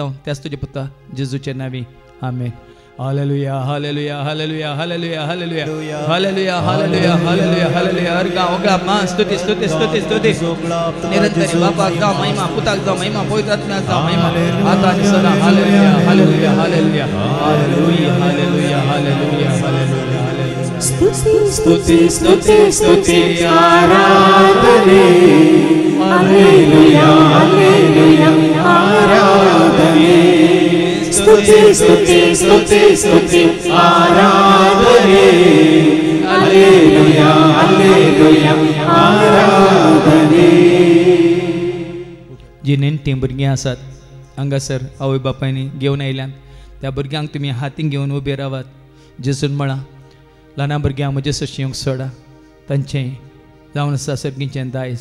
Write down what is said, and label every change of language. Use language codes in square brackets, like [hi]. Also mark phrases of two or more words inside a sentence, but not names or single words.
[kok] त्याच तुजे पुता जेजूच्या नांवी आमेन. हालेलुया हालेलुया हालेलुया हालेलुया हालेलुया हालेलुया हालेलुया हालेलुया हालेलुया. अर्गा ओगा मा स्तुती स्तुती स्तुती स्तुती निरंतरी बापाक जाव महिमा, पुताक जाव महिमा, पवित्र आत्म्याक जाव महिमा, आता आणि सदा. हालेलुया हालेलुया हालेलुया हालेलुया हालेलुया हालेलुया हालेलुया. स्तुति स्तुति स्तुति स्तुति आराधने. हालेलुया हालेलुया आराधने. स्तुति स्तुति स्तुति स्तुति आराधने. हालेलुया हालेलुया आराधने. जी नेणटीं भुरगीं आसात हांगासर आवय बापायनी घेवन आयल्यात, त्या भुरग्यांक तुमी हातीन घेवन उबे रावात. जेजून म्हणा ल्हाना भुरग्यांक म्हजे सशी येवंक सोडा, तांचें जावन आसा सर्गीचें दायज.